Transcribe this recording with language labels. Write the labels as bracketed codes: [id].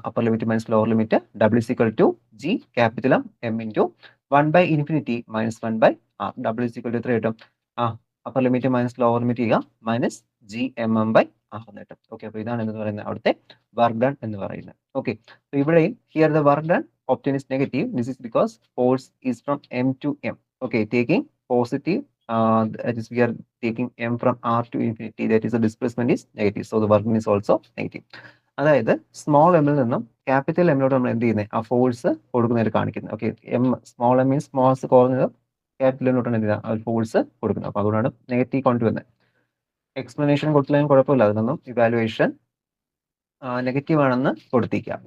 [ml] Upper limit minus lower limit W = G(M) into 1/∞ - 1/r. W = എത്ര കിട്ടും? Upper limit minus lower limit ചെയ്യുക, -G(M/r) എന്ന് കിട്ടും. Okay, അപ്പോൾ ഇതാണ് എന്ന് പറയുന്നത് അവിടുത്തെ വർക്ക് ഡൺ എന്ന് പറയുന്നത്. ഓക്കെ, ഇവിടെയും [en] Here the work done obtained is negative. This is because force is from m to m. Okay, taking positive, that is we are taking m from r to infinity, that is the displacement is negative, so the work done is also negative. [ml] അതായത് small എമ്മിൽ നിന്നും capital എമ്മിലോട്ട് നമ്മൾ എന്ത് ചെയ്യുന്നത്? ആ force കൊടുക്കുന്നതായിട്ട് കാണിക്കുന്നത്. Okay, small M means mass കുറഞ്ഞത്, capital എമ്മിലോട്ടാണ് എന്ത് ചെയ്യുക? ആ ഫോഴ്സ് കൊടുക്കുന്നത്. അപ്പോൾ അതുകൊണ്ടാണ് നെഗറ്റീവ് കൊണ്ടുവരുന്നത്. എക്സ്പ്ലനേഷൻ കൊടുത്തില്ലെങ്കിലും കുഴപ്പമില്ല, അതിനൊന്നും ഇവാലുവേഷൻ നെഗറ്റീവ് ആണെന്ന് കൊടുത്തിരിക്കുക.